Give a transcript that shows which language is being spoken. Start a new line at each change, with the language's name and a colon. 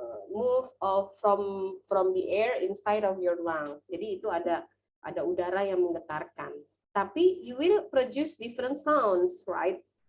English: Move from the air inside of your lung.
Indonesian: Jadi itu ada udara yang menggetarkan. Tapi
English: you will produce different sounds, right?